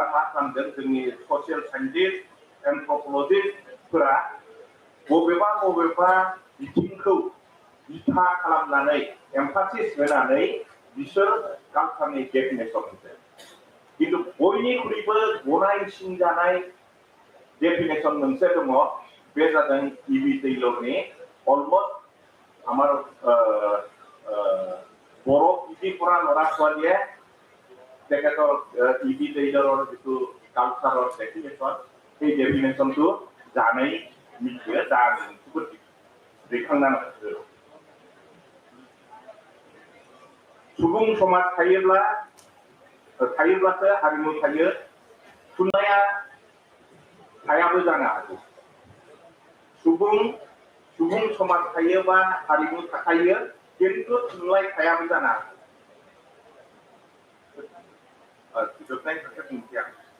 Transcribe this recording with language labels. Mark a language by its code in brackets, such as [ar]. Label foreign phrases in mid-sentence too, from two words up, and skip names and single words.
[brx] मा खालामदों जोंनि [en] social scientist [brx] एन्थ्रपलजिस्टफोरा बबेबा बिथिंखौ बिथा खालामनानै एम्फासिस होनानै बिसोर कालचारनि डेफिनेसन होदों किन्तु बयनिख्रुइबो गनायसिनजानाय डेफिनेसन मोनसे दङ बे जादों इबि टेइलरनि अलमस्ट আমাৰ [as] বড়ো ইবি পৰা ল'ৰা ছোৱালীয়ে তেখেতৰ ইবি টেইলৰৰ যিটো কালচাৰৰ ডেফিনেশ্যন সেই ডেফিনেশ্যনটো জানেই [brx] मिथियो दा जोबोद दैखांनानै सुबुं समाज थायोब्लासो हारिमु थायो थुनलाइया थायाबो जानो हागौ सुबुं समाज थायोबा हारिमु थाखायो किन्तु थुनलाइ थायाबो जानो हागौ जोबनाय खोथा बुंनोसै आं